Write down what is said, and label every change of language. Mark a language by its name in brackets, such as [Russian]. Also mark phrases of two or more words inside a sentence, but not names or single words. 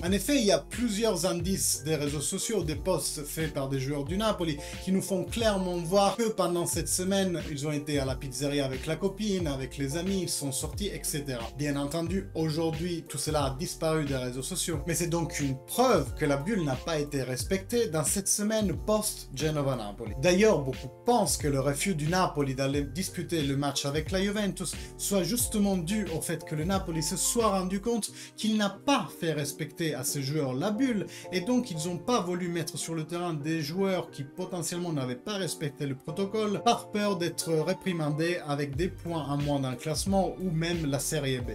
[French] En effet, il y a plusieurs indices des réseaux sociaux, des posts faits par des joueurs du Napoli, qui nous font clairement voir que pendant cette semaine, ils ont été à la pizzeria avec la copine, avec les amis, ils sont sortis, etc. Bien entendu, aujourd'hui, tout cela a disparu des réseaux sociaux, mais c'est donc une preuve que la bulle n'a pas été respectée dans cette semaine post-Genova-Napoli. D'ailleurs, beaucoup pensent que le refus du Napoli d'aller disputer le match avec la Juventus soit justement dû au fait que le Napoli se soit rendu compte qu'il n'a pas fait respecter à ses joueurs la bulle et donc ils n'ont pas voulu mettre sur le terrain des joueurs qui potentiellement n'avaient pas respecté le protocole par peur d'être réprimandés avec des points en moins dans le classement ou même la Serie B.